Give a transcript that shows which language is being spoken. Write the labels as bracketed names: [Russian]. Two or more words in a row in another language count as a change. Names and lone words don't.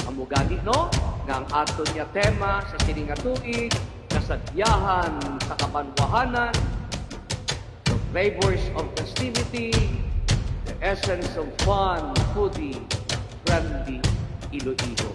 [Hiligaynon] gani no, nga ang aton niya tema sa sining nga tuig, kasadyahan sa kabanwahanan, [English] the flavors of festivity, the essence of fun, foodie, friendly, Iloilo.